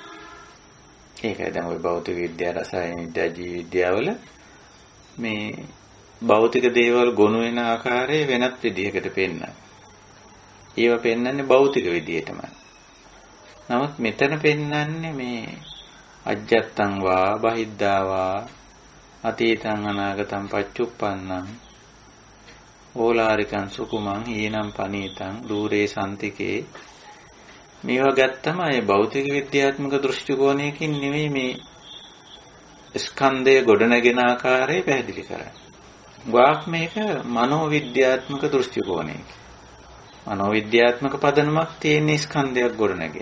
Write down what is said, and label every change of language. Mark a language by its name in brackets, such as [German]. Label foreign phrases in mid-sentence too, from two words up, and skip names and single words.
[Sinhala] ඒකයි දැන් ওই භෞතික විද්‍යාව රසායන විද්‍යාව ජීව විද්‍යාවල මේ භෞතික දේවල් ගොනු වෙන ආකාරය වෙනත් විදිහකට පෙන්වනවා. ඒව පෙන්වන්නේ භෞතික විදිහටමයි. නමුත් මෙතන පෙන්වන්නේ මේ [Pali] අජ්ජත්තං වා බහිද්ධා වා අතීතං අනාගතං පච්චුප්පන්නං ඕලාරිකං සුකුමං හීනම් පනීතං දූරේ සන්තිකේ. [Sinhala] මේවා ගත්තම ඒ භෞතික විද්‍යාත්මක දෘෂ්ටි කෝණයකින් නෙවෙයි මේ ස්කන්ධය ගොඩනගෙන ආකාරය පැහැදිලි කරන්නේ. වාක් මේක මනෝවිද්‍යාත්මක දෘෂ්ටි කෝණයකින්. මනෝවිද්‍යාත්මක පදනමක් තියෙන ස්කන්ධයක් ගොඩනගෙන.